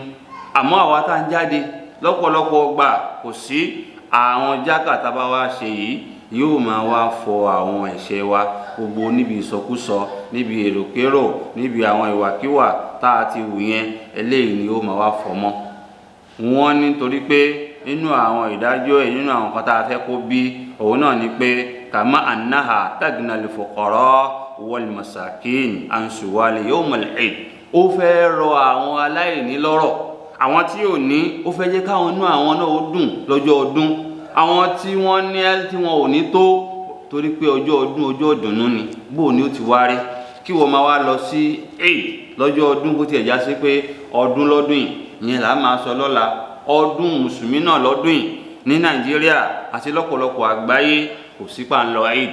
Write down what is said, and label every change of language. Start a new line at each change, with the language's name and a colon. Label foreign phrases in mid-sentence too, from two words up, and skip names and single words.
Yoruba: Àmọ́ àwa tá ń jáde lọ́pọ̀lọpọ̀ gbà kò sí àwọn jákà tá bá wá ṣe yìí yóò máa wá fọ àwọn ẹ̀ṣẹ̀ wa gbogbo níbi ìsọkúsọ, níbi èròkérò, níbi àwọn ìwàkíwà tá a ti wù yẹn, eléyìí ni ó máa wá fọ mọ́. Wọ́n ní torí pé nínú àwọn ìdájọ́ ẹ̀, nínú àwọn kan tá a fẹ́ kó bí òun náà ni pé
Arabic: كما أنها تغني الفقراء والمساكين عن السؤال يوم العيد.
Yoruba: Ó fẹ́ rọ àwọn aláìní lọ́rọ̀, àwọn tí ò ní ó fẹ́ jẹ́ káwọn inú àwọn náà ó dùn lọ́jọ́ ọdún, àwọn tí wọ́n ní tí wọn ò ní tó, torí pé ọjọ́ ọdún ọjọ́ ìdùnnú ni. Bó ni ó ti wá rí kí wọ́n máa wá lọ sí eid lọ́jọ́ ọdún bó tiẹ̀ já sí pé ọdún lọ́dún yìí, ìyẹn là á máa sọ lọ́la ọdún mùsùlùmí náà lọ́dún yìí ní Nàìjíríà àti lọ́pọ̀lọpọ̀ àgbáyé kò sí pa ń lọ eid.